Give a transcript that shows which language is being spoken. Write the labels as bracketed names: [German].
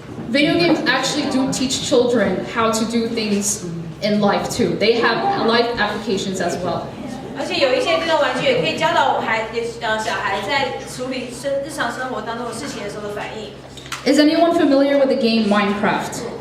[English] Video games actually do teach children how to do things in life too. They have life applications as well. [Chinese] 而且有一些电动玩具也可以教导小孩在处理日常生活当中的事情的时候的反应。 [English] Is anyone familiar with the game Minecraft?